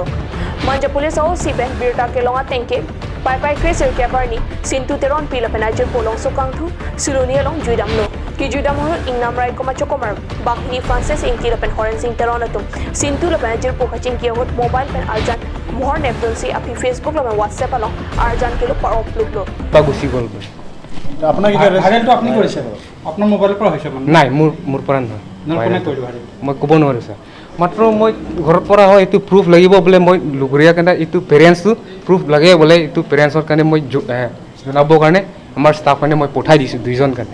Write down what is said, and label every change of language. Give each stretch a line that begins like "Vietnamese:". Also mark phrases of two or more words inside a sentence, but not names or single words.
Karbi: Manja pulis o sipen birta kelonga tengke pai kresir kebarni sintu teron pila penajir polong sukang thu silunia long juidamlo ki juidamho ing namrai koma chokomar bakni Francis ing tila pen horen sing teron atum sintu la penajir po kaching kiyagot mobile pen arjan mohor nepdon si api Facebook la WhatsApp along arjan kilo par upload lo
Assamese: গুচি গ'ল গৈ আপোনাক এতিয়া ভাইৰেলটো আপুনি কৰিছে বাৰু আপোনাৰ মোবাইলৰ পৰা হৈছে মানে নাই মোৰ পৰা নহয় কোনে কৰিলে ভাইৰেল মই ক'ব নোৱাৰোঁ ছাৰ মাত্ৰ মই ঘৰৰ পৰা হয় এইটো প্ৰুফ লাগিব বোলে মই লগৰীয়া কাৰণে এইটো পেৰেণ্টছটো প্ৰুফ লাগে বোলে এইটো পেৰেণ্টছৰ কাৰণে মই জনাবৰ কাৰণে আমাৰ ষ্টাফ কাৰণে মই পঠাই দিছোঁ দুইজন কাৰণে